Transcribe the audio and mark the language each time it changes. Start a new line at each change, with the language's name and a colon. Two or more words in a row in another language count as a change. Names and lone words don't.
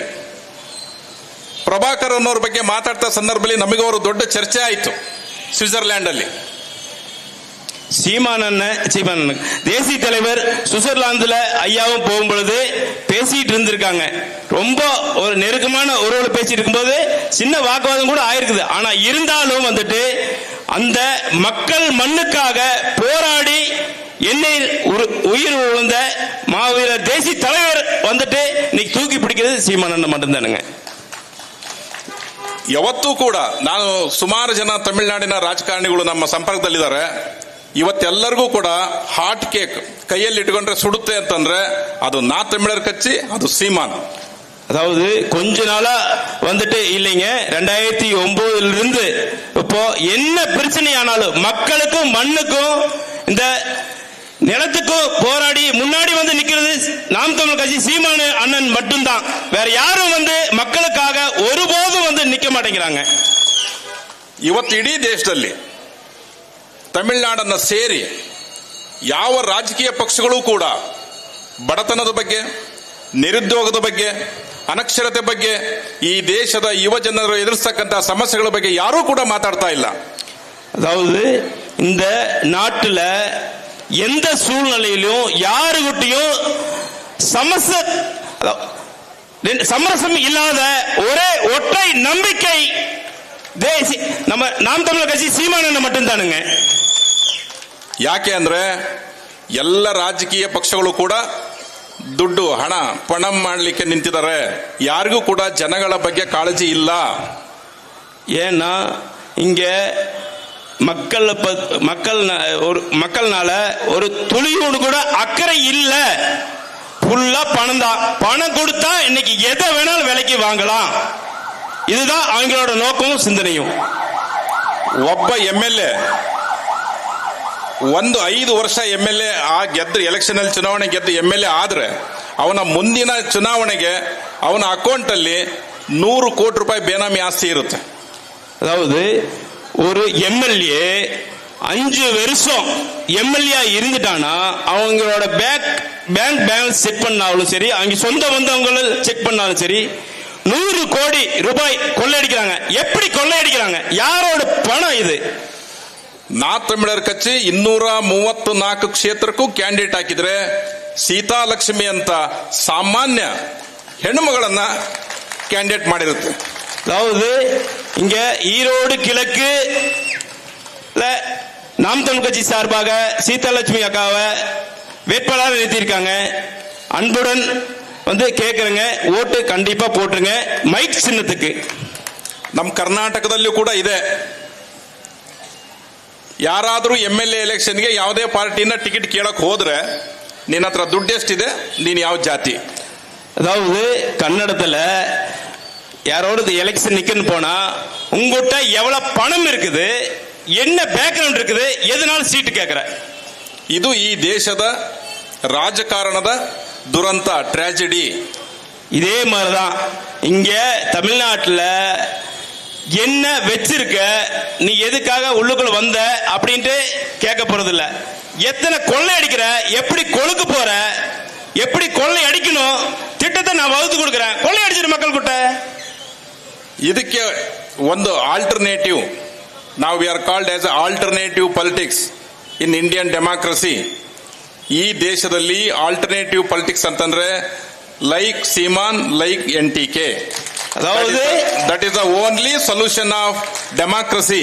Kannada: ಪ್ರಭಾಕರ್ ಅನ್ನೋರ ಬಗ್ಗೆ ಮಾತಾಡ್ತಾ ಸಂದರ್ಭದಲ್ಲಿ ನಮಗೆ ಅವರು ದೊಡ್ಡ ಚರ್ಚೆ ಆಯಿತು ಸ್ವಿಟ್ಜರ್ಲ್ಯಾಂಡ್ ಅಲ್ಲಿ.
Tamil: சீமான் தேசிய தலைவர் சுவிட்சர்லாந்துல ஐயாவும் போகும் பொழுது பேசிட்டு இருந்திருக்காங்க. ரொம்ப ஒரு நெருக்கமான உறவுல பேசிட்டு இருக்கும்போது சின்ன வாக்குவாதம் கூட ஆயிருக்குது. ஆனா இருந்தாலும் வந்துட்டு அந்த மக்கள் மண்ணுக்காக போராடி எண்ணெய் உயிர் விழுந்த மாவீரர் தேசிய தலைவர் வந்துட்டு இன்னைக்கு தூக்கி பிடிக்கிறது சீமான் அண்ணன் மட்டும்தானுங்க.
Kannada: ಯಾವತ್ತೂ ಕೂಡ ನಾನು ಸುಮಾರು ಜನ ತಮಿಳುನಾಡಿನ ರಾಜಕಾರಣಿಗಳು ನಮ್ಮ ಸಂಪರ್ಕದಲ್ಲಿದ್ದಾರೆ. ಇವತ್ತೆಲ್ಲರಿಗೂ ಕೂಡ
English: hot cake
Kannada: ಕೈಯಲ್ಲಿ ಇಟ್ಕೊಂಡ್ರೆ ಸುಡುತ್ತೆ ಅಂತಂದ್ರೆ ಅದು ನಾ ತಮಿಳರ್ ಕಚ್ಚಿ, ಅದು ಸೀಮಾನ್.
Tamil: அதாவது கொஞ்ச நாளா வந்துட்டு இல்லைங்க, 2009 இருந்து இப்போ என்ன பிரச்சனை ஆனாலும் மக்களுக்கும் மண்ணுக்கும் இந்த நிலத்துக்கும் போராடி முன்னாடி வந்து நிக்கிறது நாம் தமிழர் கட்சி சீமான் அண்ணன் மட்டும்தான். வேற யாரும் வந்து மக்களுக்காக ஒருபோதும் வந்து நிக்க மாட்டேங்கிறாங்க.
Kannada: ಇವತ್ತು ಇಡೀ ದೇಶದಲ್ಲಿ ತಮಿಳುನಾಡನ್ನ ಸೇರಿ ಯಾವ ರಾಜಕೀಯ ಪಕ್ಷಗಳು ಕೂಡ ಬಡತನದ ಬಗ್ಗೆ, ನಿರುದ್ಯೋಗದ ಬಗ್ಗೆ, ಅನಕ್ಷರತೆ ಬಗ್ಗೆ, ಈ ದೇಶದ ಯುವ ಜನರು ಎದುರಿಸತಕ್ಕಂತಹ ಸಮಸ್ಯೆಗಳ ಬಗ್ಗೆ ಯಾರೂ ಕೂಡ ಮಾತಾಡ್ತಾ ಇಲ್ಲ.
Tamil: அதாவது இந்த நாட்டுல எந்த சூழ்நிலையிலும் யாருகிட்டையும் சமரசம் இல்லாத ஒரே ஒற்றை நம்பிக்கை நம்ம நாம் தமிழர் கட்சி சீமான் மட்டும்தானுங்க.
Kannada: ಯಾಕೆ ಅಂದ್ರೆ ಎಲ್ಲ ರಾಜಕೀಯ ಪಕ್ಷಗಳು ಕೂಡ ದುಡ್ಡು ಹಣ ಪಣಂ ಮಾಡಲಿಕ್ಕೆ ನಿಂತಿದ್ದಾರೆ. ಯಾರಿಗೂ ಕೂಡ ಜನಗಳ ಬಗ್ಗೆ ಕಾಳಜಿ ಇಲ್ಲ.
Tamil: ஏன்னா இங்க மக்கள்னால ஒரு துளியோடு கூட அக்கறை இல்ல. ஃபுல்லா பணம் தான். பணம் கொடுத்தா இன்னைக்கு எதை வேணாலும் விலைக்கு வாங்கலாம். இதுதான் அவங்களோட நோக்கமும் சிந்தனையும்.
Kannada: ಒಬ್ಬ MLA 5 ವರ್ಷ MLA ಗೆದ್ದು ಎಲೆಕ್ಷನ್ ಅಲ್ಲಿ ಚುನಾವಣೆ ಗೆದ್ದು MLA ಆದ್ರೆ ಅವನ ಮುಂದಿನ ಚುನಾವಣೆಗೆ ಅವನ ಅಕೌಂಟ್ ಅಲ್ಲಿ 100 ಕೋಟಿ ರೂಪಾಯಿ ಬೇನಾಮಿ ಆಸ್ತಿ ಇರುತ್ತೆ.
Tamil: அதாவது ஒரு எம்எல்ஏ 5 வருஷம் எம்எல்ஏ இருந்துட்டானா அவங்களோட
English: bank balance check
Tamil: பண்ணாலும் சரி, அவங்க சொந்த வந்தவங்களை செக் பண்ணாலும் சரி, 100 கோடி ரூபாய் கொள்ளையடிக்கிறாங்க. எப்படி கொள்ளையடிக்கிறாங்க? யாரோட பணம் இது?
Kannada: ನಾ ತಮಿಳರ ಕಚ್ಚಿ 234 ಕ್ಷೇತ್ರಕ್ಕೂ ಕ್ಯಾಂಡಿಡೇಟ್ ಹಾಕಿದ್ರೆ ಸೀತಾಲಕ್ಷ್ಮಿ ಅಂತ ಸಾಮಾನ್ಯ ಹೆಣ್ಣುಮಗಳನ್ನ ಕ್ಯಾಂಡಿಡೇಟ್ ಮಾಡಿರುತ್ತೆ.
Tamil: அதாவது இங்க ஈரோடு கிழக்கு நாம் தமிழ் கட்சி சார்பாக சீதாலட்சுமி அக்காவை வேட்பாளராக நிறுத்தியிருக்காங்க. அன்புடன் கேட்கறங்க, ஓட்டு கண்டிப்பா போட்டுருங்க மைக் சின்னத்துக்கு.
Kannada: ನಮ್ಮ ಕರ್ನಾಟಕದಲ್ಲೂ ಕೂಡ ಇದೆ. ಯಾರಾದರೂ MLA ಎಲೆಕ್ಷನ್ಗೆ ಯಾವುದೇ ಪಾರ್ಟಿನ ಟಿಕೆಟ್ ಕೇಳಕ್ ಹೋದ್ರೆ ನಿನ್ನ ಹತ್ರ ದುಡ್ಡು ಎಷ್ಟಿದೆ, ನೀನ್ ಯಾವ ಜಾತಿ?
Tamil: அதாவது கன்னடத்துல யாரோட எலெக்ஷன் நிக்கன்னு போனா உங்ககிட்ட எவ்வளவு பணம் இருக்குது, என்ன பேக்ரவுண்ட் இருக்குது, எதனால சீட்டு கேட்கற?
Kannada: ಇದು ಈ ದೇಶದ ರಾಜಕಾರಣದ ದುರಂತ, ಟ್ರಾಜಿಡಿ.
Tamil: இதே மாதிரிதான் இங்க தமிழ்நாட்டில் என்ன வச்சிருக்க, நீ எதுக்காக உள்ளுக்குள்ள வந்த அப்படின்ட்டு கேட்க போறது இல்ல. எத்தனை கொள்ளை அடிக்கிற, எப்படி கொழுக்க போற, எப்படி கொள்ளை அடிக்கணும் திட்டத்தை நான் வகுத்து கொடுக்கிறேன். கொள்ளை அடிச்சிரு மக்கள் கிட்ட.
Kannada: ಇದಕ್ಕೆ ಒಂದು ಆಲ್ಟರ್ನೇಟಿವ್, ನಾವು
English: we are called as alternative politics in Indian democracy.
Kannada: ಈ ದೇಶದಲ್ಲಿ
English: alternative politics
Kannada: ಅಂತಂದ್ರೆ ಲೈಕ್ ಸೀಮಾನ್, ಲೈಕ್ NTK.
English: That is the only solution of democracy.